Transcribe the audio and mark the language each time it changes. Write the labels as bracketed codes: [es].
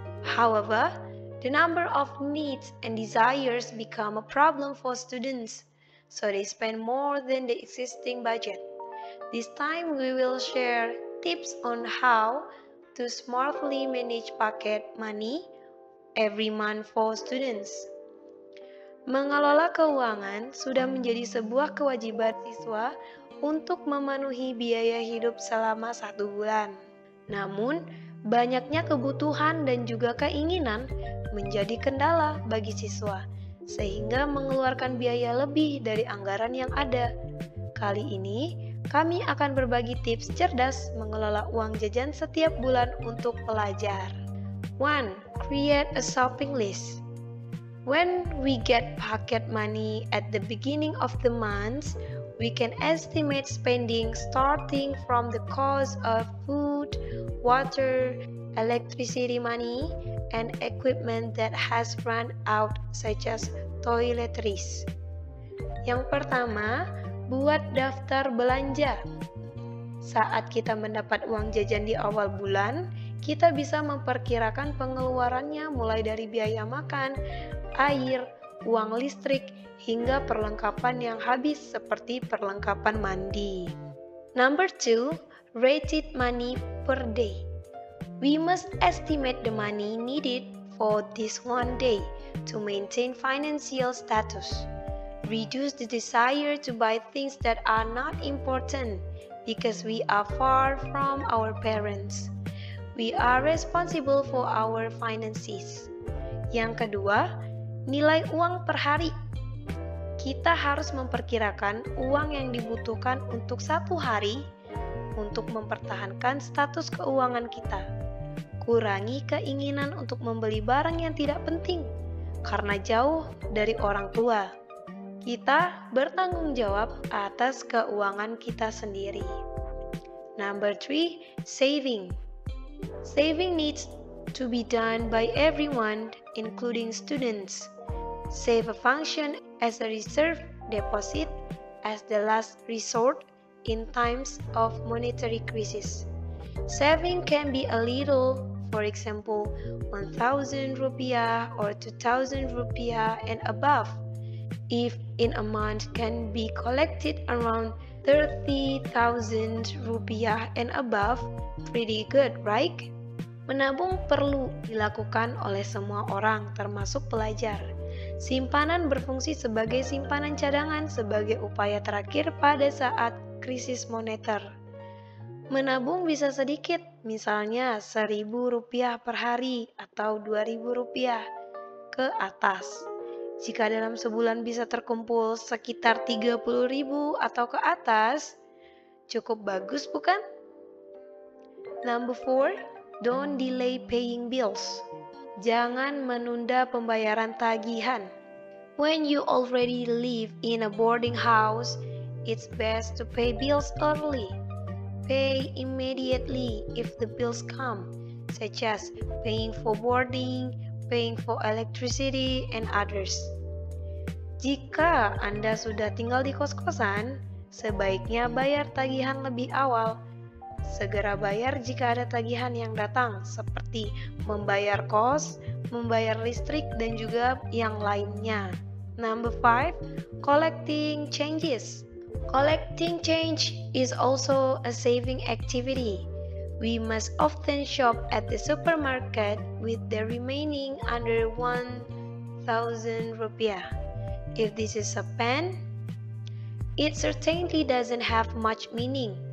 [en] However, the number of needs and desires become a problem for students, so they spend more than the existing budget. This time we will share tips on how to smartly manage pocket money every month for students. [id] Mengelola keuangan sudah menjadi sebuah kewajiban siswa untuk memenuhi biaya hidup selama 1 bulan. Namun, banyaknya kebutuhan dan juga keinginan menjadi kendala bagi siswa, sehingga mengeluarkan biaya lebih dari anggaran yang ada. Kali ini, kami akan berbagi tips cerdas mengelola uang jajan setiap bulan untuk pelajar. [en] 1. Create a shopping list. When we get pocket money at the beginning of the month, we can estimate spending starting from the cost of food, water, electricity money, and equipment that has run out such as toiletries. [id] Yang pertama, buat daftar belanja. Saat kita mendapat uang jajan di awal bulan, kita bisa memperkirakan pengeluarannya mulai dari biaya makan, air, uang listrik, hingga perlengkapan yang habis seperti perlengkapan mandi. [en] Number 2, rated money per day. We must estimate the money needed for this one day to maintain financial status. Reduce the desire to buy things that are not important because we are far from our parents. We are responsible for our finances. [id] Yang kedua, nilai uang per hari. Kita harus memperkirakan uang yang dibutuhkan untuk satu hari untuk mempertahankan status keuangan kita. Kurangi keinginan untuk membeli barang yang tidak penting karena jauh dari orang tua. Kita bertanggung jawab atas keuangan kita sendiri. [en] Number 3, saving. Saving needs to be done by everyone, including students. Save a function as a reserve deposit as the last resort in times of monetary crisis. Saving can be a little, for example, 1,000 rupiah or 2,000 rupiah and above. If in a month can be collected around 30,000 rupiah and above, pretty good, right? [id] Menabung perlu dilakukan oleh semua orang, termasuk pelajar. Simpanan berfungsi sebagai simpanan cadangan sebagai upaya terakhir pada saat krisis moneter. Menabung bisa sedikit, misalnya 1.000 rupiah per hari atau 2.000 rupiah ke atas. Jika dalam sebulan bisa terkumpul sekitar 30.000 atau ke atas, cukup bagus bukan? [en] Number 4, don't delay paying bills. [id] Jangan menunda pembayaran tagihan. [en] When you already live in a boarding house, it's best to pay bills early. Pay immediately if the bills come, such as paying for boarding, paying for electricity, and others. [id] Jika Anda sudah tinggal di kos-kosan, sebaiknya bayar tagihan lebih awal. Segera bayar jika ada tagihan yang datang, seperti membayar kos, membayar listrik, dan juga yang lainnya. [en] Number 5, collecting changes. Collecting change is also a saving activity. We must often shop at the supermarket with the remaining under 1,000 rupiah. If this is a pen, it certainly doesn't have much meaning.